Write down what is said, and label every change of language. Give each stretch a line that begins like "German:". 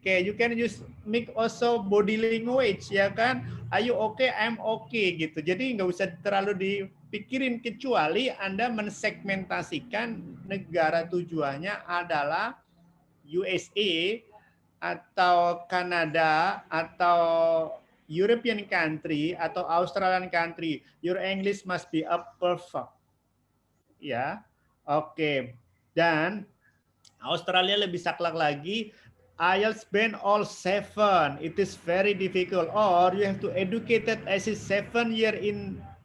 English: Okay, you can use make also body language ya kan. Are you okay? I'm okay gitu.
Indonesian: Jadi nggak usah terlalu dipikirin kecuali Anda mensegmentasikan negara tujuannya adalah USA atau Kanada atau European country atau Australian country.
English: Your English must be up perfect. Ya. Oke.
Indonesian: Dan Australia lebih saklek lagi,
English: IELTS band all 7. It is very difficult. Or you have to educated as a 7 year in